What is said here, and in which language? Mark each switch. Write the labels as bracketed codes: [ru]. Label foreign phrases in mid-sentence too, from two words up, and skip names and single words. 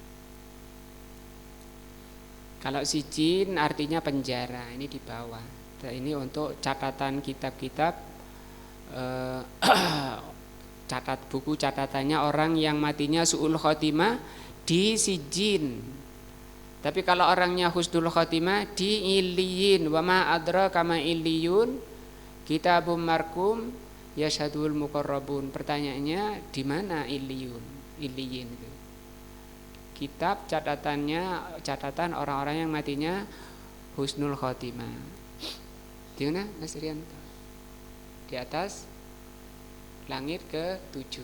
[id] Kalau sijin artinya penjara, ini di bawah. Ini untuk catatan kitab-kitab, buku catatannya orang yang matinya [ar] سوء الخاتمة [id] di sijin. Tapi kalau orangnya [ar] حسن الخاتمة [id] di iliyin. [ar] وما أدراك ما عليون كتاب مرقوم يشهده المقربون. [id] Pertanyaannya, di mana iliyun? Iliyin itu kitab catatan orang-orang yang matinya [ar] حسن الخاتمة. [id] Di mana Mas Rianto? Di atas langit ke-7.